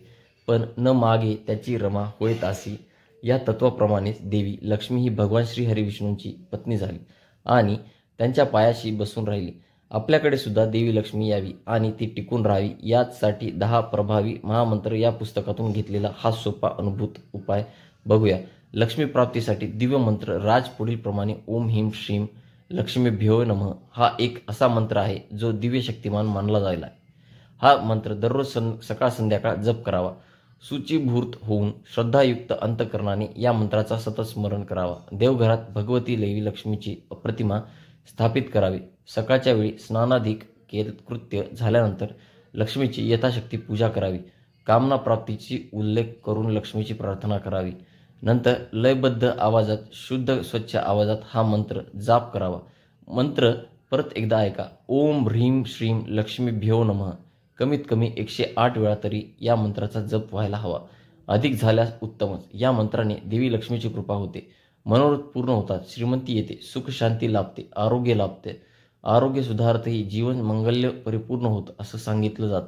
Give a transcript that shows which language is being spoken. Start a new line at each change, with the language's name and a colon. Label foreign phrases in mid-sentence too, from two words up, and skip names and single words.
Marathi: पण न मागे त्याची रमा होत असी या तत्वाप्रमाणेच देवी लक्ष्मी ही भगवान श्री हरिविष्णूंची पत्नी झाली आणि त्यांच्या पायाशी बसून राहिली. आपल्याकडे सुद्धा देवी लक्ष्मी यावी आणि ती टिकून राहावी यासाठी 10 प्रभावी महामंत्र या पुस्तकातून घेतलेला हा सोपा अनुभूत उपाय बघूया. लक्ष्मी प्राप्तीसाठी दिव्य मंत्र राज पुढील प्रमाणे
Sanskrit: ओम ह्रीं श्रीं लक्ष्मीभ्यो नमः
Marathi: हा एक असा मंत्र आहे जो दिव्य शक्तिमान मानला जायला. हा मंत्र दररोज सकाळ संध्याकाळ जप करावा. सूचीभूत होऊन श्रद्धायुक्त अंतकरणाने या मंत्राचा सतत स्मरण करावा. देवघरात भगवती देवी लक्ष्मीची प्रतिमा स्थापित करावी. सकाळच्या वेळी स्नानाधिक कृत्य झाल्यानंतर लक्ष्मीची यथाशक्ती पूजा करावी. कामना प्राप्तीची उल्लेख करून लक्ष्मीची प्रार्थना करावी. नंतर लयबद्ध आवाजात, शुद्ध स्वच्छ आवाजात हा मंत्र जाप करावा. मंत्र परत एकदा ऐका.
Sanskrit: ओम ह्रीं श्रीं लक्ष्मीभ्यो नमः
Marathi: कमीत कमी 108 वेळा तरी या मंत्राचा जप व्हायला हवा. अधिक झाल्यास उत्तमच. या मंत्राने देवी लक्ष्मीची कृपा होते. मनोरथ पूर्ण होतात. श्रीमंती येते. सुख शांती लाभते. आरोग्य लाभते. आरोग्य सुधारतही जीवन मंगल्य परिपूर्ण होतं असं सांगितलं जातं.